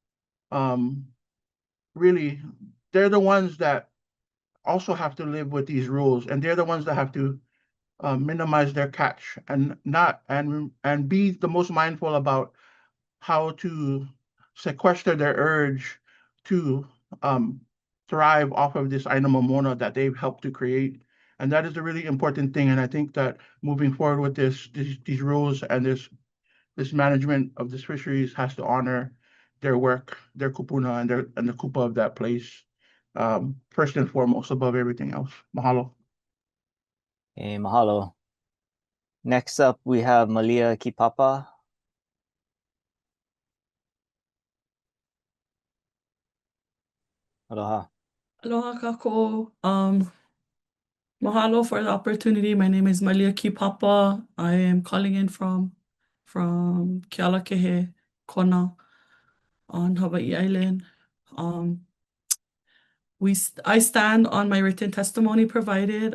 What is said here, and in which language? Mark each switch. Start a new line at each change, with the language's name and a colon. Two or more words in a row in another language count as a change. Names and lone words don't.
English: really, they're the ones that also have to live with these rules, and they're the ones that have to minimize their catch and be the most mindful about how to sequester their urge to thrive off of this
Hawaiian: aina momona
English: that they've helped to create. And that is a really important thing. And I think that moving forward with these rules and this management of this fisheries has to honor their work, their kupuna and the kupa of that place, first and foremost, above everything else. Mahalo. Hey, mahalo. Next up, we have Malia Kipapa. Aloha.
Hawaiian: Aloha kako.
English: Mahalo for the opportunity. My name is Malia Kipapa. I am calling in from Kealakehe, Kona, on Hawaiʻi Island. I stand on my written testimony provided.